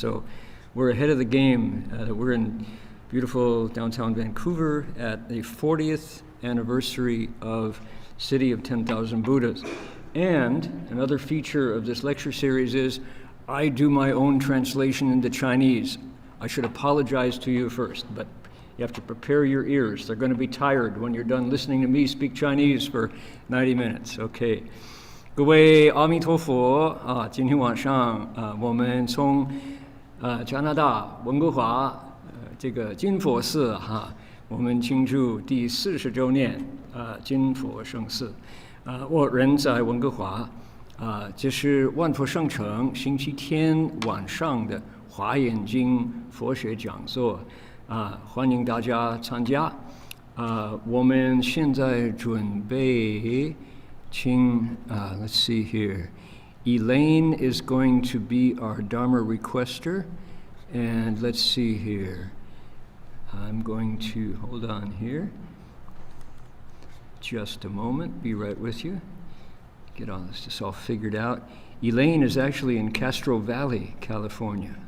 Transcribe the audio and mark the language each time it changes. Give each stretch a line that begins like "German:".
English: So we're ahead of the game. We're in beautiful downtown Vancouver at the 40th anniversary of City of 10,000 Buddhas. And another feature of this lecture series is I do my own translation into Chinese. I should apologize to you first, but you have to prepare your ears. They're going to be tired when you're done listening to me speak Chinese for 90 minutes. Okay.
Chinese: 各位阿弥陀佛啊，今天晚上我们从加拿大温哥华这个金佛寺我们庆祝第40周年金佛圣寺我人在温哥华这是万佛圣城星期天晚上的华严经佛学讲座欢迎大家参加我们现在准备请
English: let's see here. Elaine is going to be our Dharma requester, and let's see here. I'm going to hold on here just a moment, be right with you. Get all this all figured out. Elaine is actually in Castro Valley, California.